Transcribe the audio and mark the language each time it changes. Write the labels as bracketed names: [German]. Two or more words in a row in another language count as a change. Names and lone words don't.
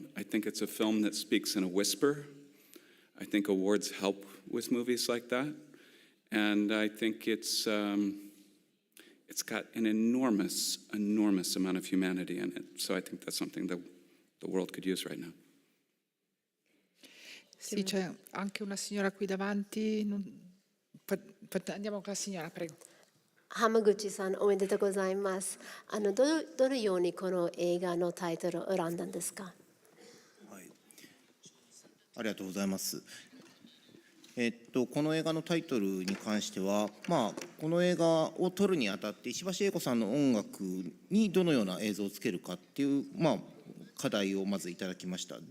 [English] I think it's a film that speaks in a whisper. I think awards help with movies like that. And I think it's got an enormous amount of humanity in it. So I think that's something that the world could use right now. [Italian] Sì, c'è anche una signora qui davanti. Andiamo con la signora, prego. [Japanese] 浜口さん、おめでとうございます。どのようにこの映画のタイトルを選んだんですか？ありがとうございます。この映画のタイトルに関しては、この映画を撮るにあたって石橋英子さんの音楽にどのような映像をつけるかっていう、課題をまずいただきました。